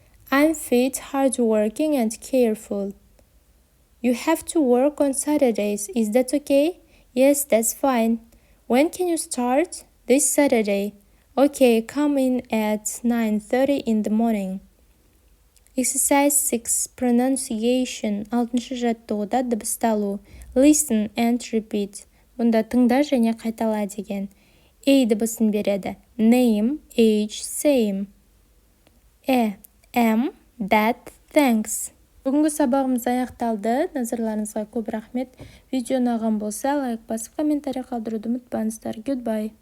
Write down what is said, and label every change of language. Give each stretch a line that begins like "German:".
English: I'm fit, hardworking, and careful. You have to work on Saturdays. Is that okay? Yes, that's fine. When can you start? This Saturday. Okay, come in at 9:30 in the morning. Exercise 6. Pronunciation.
Kazakh: 6-шы жаттығуда дыбысталу.
English: Listen and repeat.
Kazakh: Мұнда тыңда және қайтала деген. A дыбысын береді.
English: Name, age, same. Am, that, thanks.
Kazakh: Бүгінгі сабағымыз аяқталды. Назарларыңызға көп рахмет. Видео ұнаған болса, лайк басып, комментарий қалдыруды ұмытпаңыздар. Goodbye.